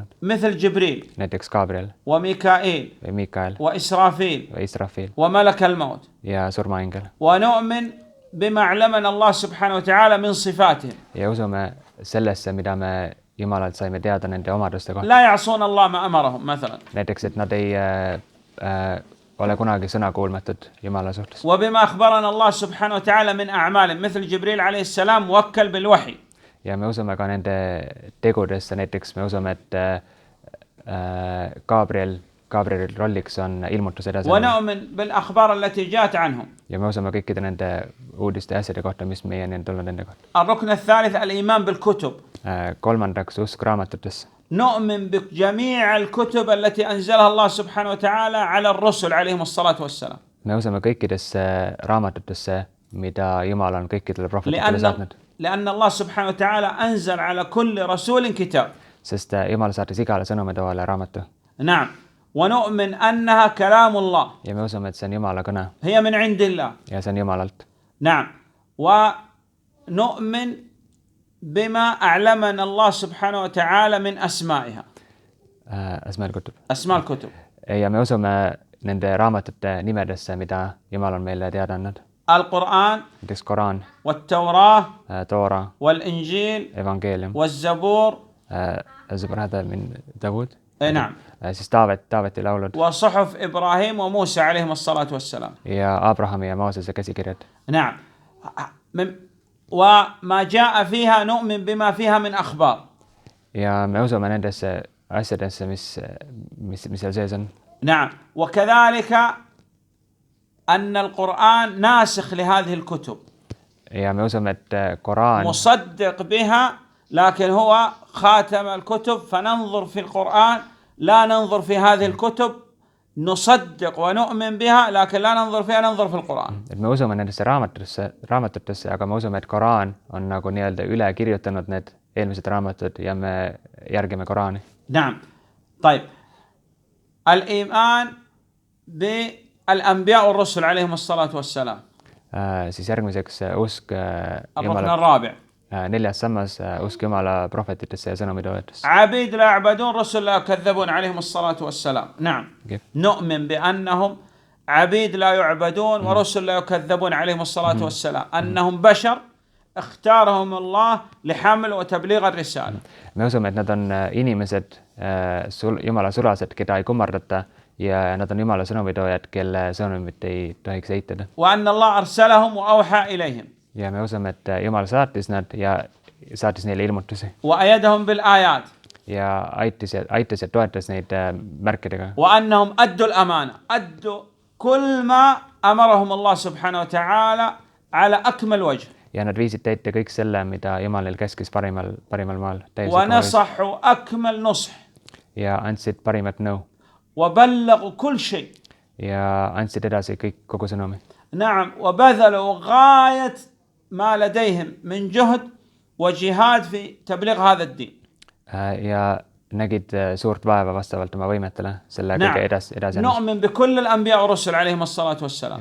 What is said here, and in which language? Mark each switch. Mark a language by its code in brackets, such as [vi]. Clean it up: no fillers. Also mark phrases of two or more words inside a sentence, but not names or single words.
[ar] مثل جبريل. [et] näiteks Gabriel. [ar] وميكائيل. [et] või Mikael. [ar] وإسرافيل. [et] või Israfil. [ar] وملك الموت. [et] ja surmaingel. [ar] ونؤمن بما علمنا الله سبحانه وتعالى من صفاتهم. [et] ja usume sellesse, mida me Jumalalt saime teada nende omaduste kohta. [ar] لا يعصون الله ما أمرهم مثلا. [et] näiteks, et nad ei ole kunagi sõnakuulmatud Jumala suhtes. [ar] وبما أخبرنا الله سبحانه وتعالى من أعمالهم مثل جبريل عليه السلام موكل بالوحي. [et] ja me usume ka nende tegudesse, näiteks me usume, et Gabrieli rolliks on ilmutus edasi. [ar] ونؤمن بالأخبار التي جاءت عنهم. [et] ja me usume kõikide nende uudiste ja asjade kohta, mis meieni on tulnud nende kohta. [ar] الركن الثالث الإيمان بالكتب. [et] kolmandaks usk raamatutesse. [ar] نؤمن بجميع الكتب التي أنزلها الله سبحانه وتعالى على الرسل عليهم الصلاة والسلام. [et] me usume kõikidesse raamatutesse, mida Jumal on kõikidele prohvetitele saatnud. [ar] لأن الله سبحانه وتعالى أنزل على كل رسول كتاب. [et] sest Jumal saatis igale sõnumitoole raamatu. [ar] نعم ونؤمن أنها كلام الله. [et] ja me usume, et see on Jumala kõne. [ar] هي من عند الله. [et] ja see on Jumalalt. [ar] نعم ونؤمن بما أعلمنا الله سبحانه وتعالى من أسمائها. أسماء الكتب. [et] ja me usume nende raamatute nimedesse, mida Jumal on meile teada andnud. [ar] القرآن. [et] näiteks Koraan. [ar] والتوراة. [et] Toora. [ar] والإنجيل. [et] evangeelium. [ar] والزبور. الزبور هذا من داود. نعم. [et] siis Taaveti laulud. [ar] وصحف إبراهيم وموسى عليهم الصلاة والسلام. [et] ja Abrahami ja Moosese käsikirjad. [ar] نعم وما جاء فيها نؤمن بما فيها من أخبار. [et] ja me usume nendesse asjadesse, mis seal sees on. [ar] نعم وكذلك أن القرآن ناسخ لهذه الكتب. [et] ja me usume, et Koraan [ar] مصدق بها لكن هو خاتم الكتب فننظر في القرآن لا ننظر في هذه الكتب نصدق ونؤمن بها لكن لا ننظر فيها ننظر في القرآن. [et] Et me usume nendesse raamatutesse, aga me usume, et Koraan on nagu nii-öelda üle kirjutanud need eelmised raamatud ja me järgime Koraani. [ar] نعم. طيب الإيمان بالأنبياء والرسل عليهم الصلاة والسلام. [et] Siis järgmiseks usk [ar] الركن الرابع. [et] neljas sammas usk Jumala prohvetitesse ja sõnumitoojatesse. [ar] عبيد لا يعبدون رسل لا يكذبون عليهم الصلاة والسلام. نعم. نؤمن بأنهم عبيد لا يعبدون ورسل لا يكذبون عليهم الصلاة والسلام. أنهم بشر اختارهم الله لحمل وتبليغ الرسالة. [et] Me usume, et nad on inimesed, Jumala sulased, keda ei kummardata ja nad on Jumala sõnumitoojad, kelle sõnumit ei tohiks eitada. [ar] وأن الله أرسلهم وأوحى إليهم. [et] Ja me usume, et Jumal saatis nad ja saatis neile ilmutusi. [ar] وأيدهم بالآيات. [et] Ja aitas ja toetas neid märkidega. [ar] وأنهم أدوا الأمانة. أدوا كل ما أمرهم الله سبحانه وتعالى على أكمل وجه. [et] Ja nad viisid täita kõik selle, mida Jumal neil käskis parimal maal. [ar] ونصحوا أكمل نصح. [et] Ja andsid parimat nõu. [ar] وبلغوا كل شيء. [et] Ja andsid edasi kogu sõnumi. [ar] نعم. وبذلوا غاية ما لديهم من جهد وجهاد في تبليغ هذا الدين. [et] Ja nägid suurt vaeva vastavalt oma võimetele selle kõige edasi. [ar] نؤمن بكل الأنبياء والرسل عليهم الصلاة والسلام.